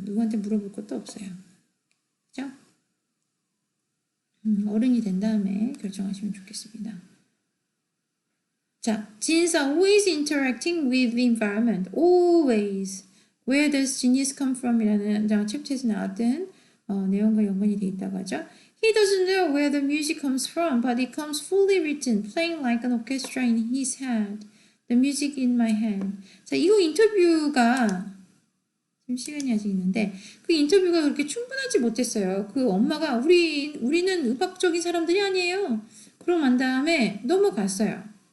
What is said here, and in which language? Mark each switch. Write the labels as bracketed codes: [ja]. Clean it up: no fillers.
[ko] 누구한테 물어볼 것도 없어요. 그죠? 어른이 된 다음에 결정하시면 좋겠습니다. 자, [en] genes are always interacting with the environment. Always. Where does genius come from? [ko] 이라는 챕터에서 나왔던 내용과 연관이 되어 있다고 하죠. [en] He doesn't know where the music comes from, but it comes fully written, playing like an orchestra in his head. The music in my head. [ko] 자, 이거 인터뷰가 지금 시간이 아직 있는데 그 인터뷰가 그렇게 충분하지 못했어요. 그 엄마가 우리는 음악적인 사람들이 아니에요. 그럼 난 다음에 넘어갔어요.